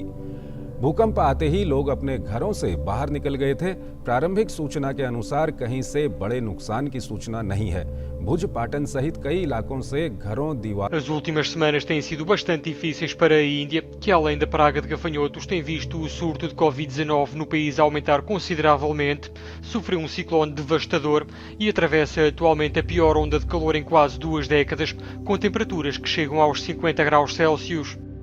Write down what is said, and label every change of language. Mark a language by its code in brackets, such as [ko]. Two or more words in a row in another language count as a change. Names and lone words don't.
[hi] भूकंप आते ही लोग अपने घरों से बाहर निकल गए थे। प्रारंभिक सूचना के अनुसार कहीं से बड़े नुकसान की सूचना नहीं है। भुज, पाटन सहित कई इलाकों से घरों, दीवार। [pt] As últimas semanas têm sido bastante difíceis para a Índia, que além da praga de gafanhotos tem visto o surto de Covid-19 no país aumentar consideravelmente, sofreu um ciclone devastador e atravessa atualmente a pior onda de calor em quase 2 décadas, com temperaturas que chegam aos 50 graus Celsius.